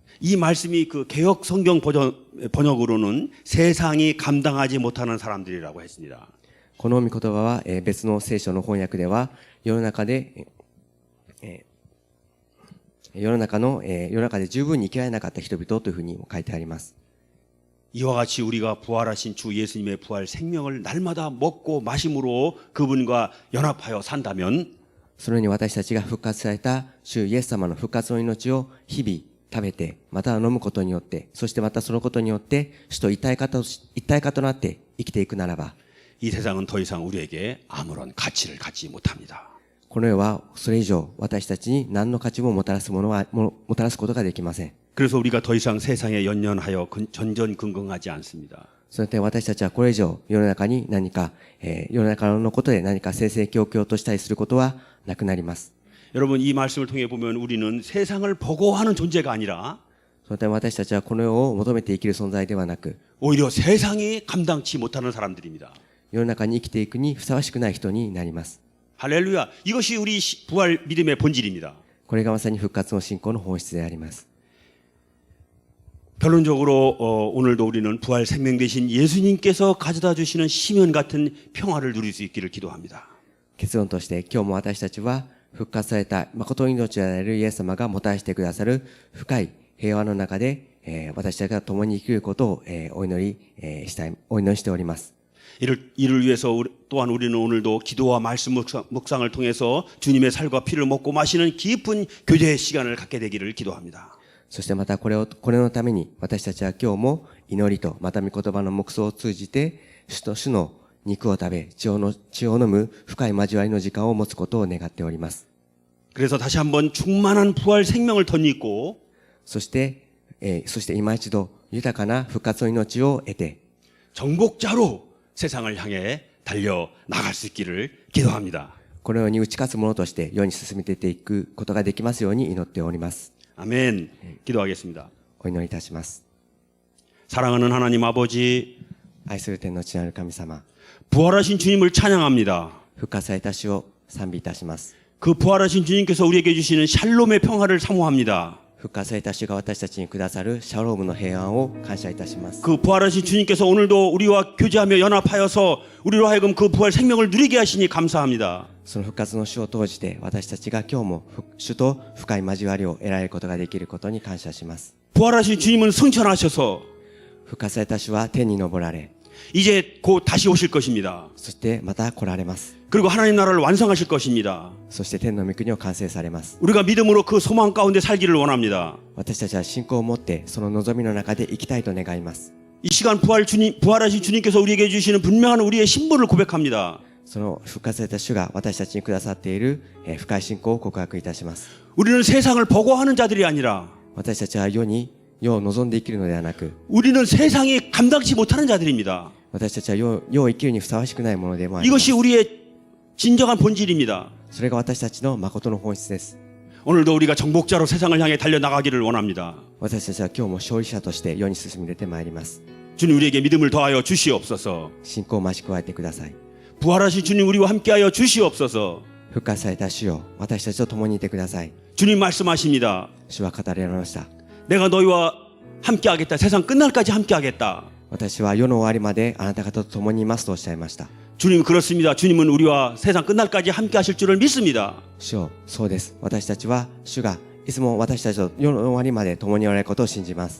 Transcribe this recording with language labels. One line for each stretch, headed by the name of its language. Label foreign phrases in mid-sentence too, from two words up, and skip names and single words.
Korean: 이 말씀이 그 개역 성경 번역으로는 세상이 감당하지 못하는 사람들이라고 했습니다.
Japanese: この御言葉は別の聖書の翻訳では世の中で十分に生きられなかった人々というふうにも書いてあります。
Korean: 이와 같이 우리가 부활하신 주 예수님의 부활 생명을 날마다 먹고 마심으로 그분과 연합하여 산다면
Japanese: そのように私たちが復活された主イエス様の復活の命を日々食べて、または飲むことによって、そしてまたそのことによって主と一体化となって生きていくならば、
Korean: 이 세상은 더 이상 우리에게 아무런 가치를 갖지 못합니다.
Japanese: この世はそれ以上私たちに何の価値ももたらすことができません。
Korean: 그래서 우리가 더 이상 세상에 연연하여 전전긍긍하지 않습니다.
Japanese: その点私たちはこれ以上世の中に何か、世の中のことで何か正々強々としたりすることはなくなります。
Korean: 여러분 이 말씀을 통해 보면 우리는 세상을 보고하는 존재가 아니라
Japanese: その点私たちはこの世を求めて生きる存在ではなく、
Korean: 오히려 세상이 감당치 못하는 사람들입니다.
Japanese: 世の中に生きていくにふさわしくない人になります。
Korean: 할렐루야. 이것이 우리 부활 믿음의 본질입니다.
Japanese: これがまさに復活の信仰の本質であります。
Korean: 결론적으로 오늘도 우리는 부활 생명 되신 예수님께서 가져다 주시는 시면 같은 평화를 누릴 수 있기를 기도합니다.
Japanese: 結論として今日も私たちは復活された誠の命であるイエス様がもたらしてくださる深い平和の中で、私たちが共に生きることを、お祈りしております。
Korean: 이를 위해서 또한 우리는 오늘도 기도와 말씀 묵상을 통해서 주님의 살과 피를 먹고 마시는 깊은 교제의 시간을 갖게 되기를 기도합니다.
Japanese: そしてまたこれのために私たちは今日も祈りとまた御言葉の黙想を通じて主の肉を食べ血を飲む深い交わりの時間を持つことを願っております。
Korean: 그래서 다시 한번 충만한 부활 생명을 덧입고
Japanese: そして今一度豊かな復活の命を得て
Korean: 정복자로 세상을 향해 달려 나갈 수 있기를 기도합니다.
Japanese: このように打ち勝つ者として世に進めていくことができますように祈っております。
Korean: 아멘. 기도하겠습니다.
Japanese: お祈りいたします。
Korean: 사랑하는 하나님 아버지,
Japanese: 愛する天の父なる神様、
Korean: 부활하신 주님을 찬양합니다.
Japanese: 復活された主を賛美いたします。
Korean: 그 부활하신 주님께서 우리에게 주시는 샬롬의 평화를 사모합니다.
Japanese: 復活された主が私たちにくださるシャロームの平安を感謝いたします。
Korean: 그 부활하신 주님께서 오늘도 우리와 교제하며 연합하여서 우리로 하여금 그 부활 생명을 누리게 하시니 감사합니다.
Japanese: その復活の主を通じて私たちが今日も主と深い交わりを得られることができることに感謝します。
Korean: 부활하신 주님은 승천하셔서
Japanese: 復活された主は天に昇られ、
Korean: 이제 곧 다시 오실 것입니다.
Japanese: そしてまた来られます。
Korean: 그리고 하나님 나라를 완성하실 것입니다.
Japanese: そして天の御国を完成されます。
Korean: 우리가 믿음으로 그 소망 가운데 살기를 원합니다.
Japanese: 私たちは信仰を持ってその望みの中で生きたいと願います。
Korean: 이 시간 부활하신 주님께서 우리에게 주시는 분명한 우리의 신분을 고백합니다.
Japanese: その復活された主が私たちにくださっている深い信仰を告白いたします。
Korean: 우리는 세상을 보고하는 자들이 아니라
Japanese: 私たちは世を望んで生きるのではなく、
Korean: 우리는 세상이 감당치 못하는 자들입니다.
Japanese: 私たちは世を生きるにふさわしくないものでもあります。
Korean: 이것이 우리의 진정한 본질입니다.
Japanese: それが私たちの誠の本質です。
Korean: 오늘도 우리가 정복자로 세상을 향해 달려나가기를 원합니다.
Japanese: 私たちは今日も勝利者として世に進み出てまいります。
Korean: 주님 우리에게 믿음을 더하여 주시옵소서.
Japanese: 信仰を増し加えてください。
Korean: 부활하신 주님 우리와 함께하여 주시옵소서.
Japanese: 復活された主よ、私たちと共にいてください。
Korean: 주님 말씀하십니다.
Japanese: 主は語られました。
Korean: 내가 너희와 함께하겠다. 세상 끝날까지 함께하겠다.
Japanese: 私は世の終わりまであなた方と共にいますとおっしゃいました。
Korean: 주님 그렇습니다. 주님은 우리와 세상 끝날까지 함께하실 줄을 믿습니다.
Japanese: 主よ、そうです。私たちは主がいつも私たちと世の終わりまで共におられることを信じます。